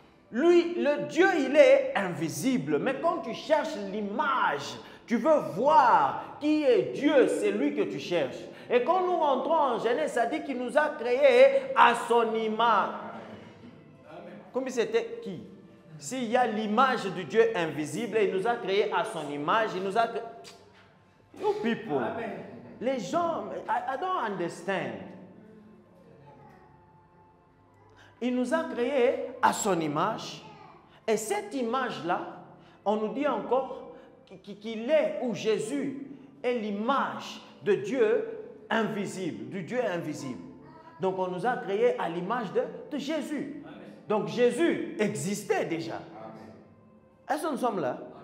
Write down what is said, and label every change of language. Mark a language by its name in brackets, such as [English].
[French] Lui, le Dieu, il est invisible. Mais quand tu cherches l'image, tu veux voir qui est Dieu, c'est lui que tu cherches. Et quand nous rentrons en Genèse, ça dit qu'il nous a créés à son image. Comme c'était qui? S'il y a l'image du Dieu invisible, il nous a créés à son image, il nous a créé... [English] You people, [French] les gens, [English] I don't understand. [French] Il nous a créés à son image. Et cette image-là, on nous dit encore qu'il est, ou Jésus est l'image de Dieu invisible, du Dieu invisible. Donc on nous a créés à l'image de Jésus. Donc Jésus existait déjà. Est-ce que nous sommes là?